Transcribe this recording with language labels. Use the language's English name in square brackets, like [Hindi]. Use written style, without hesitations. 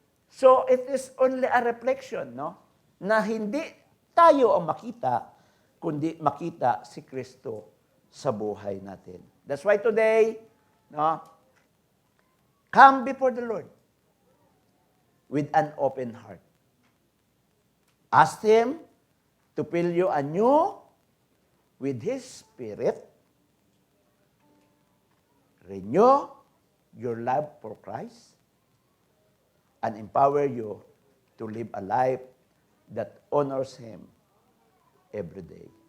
[English] So, it is only a reflection, no? [Filipino] Na hindi tayo ang makita, kundi makita si Kristo sa buhay natin. [English] That's why today, no? Come before the Lord with an open heart. Ask Him to fill you anew with His Spirit. Renew your love for Christ and empower you to live a life that honors Him every day.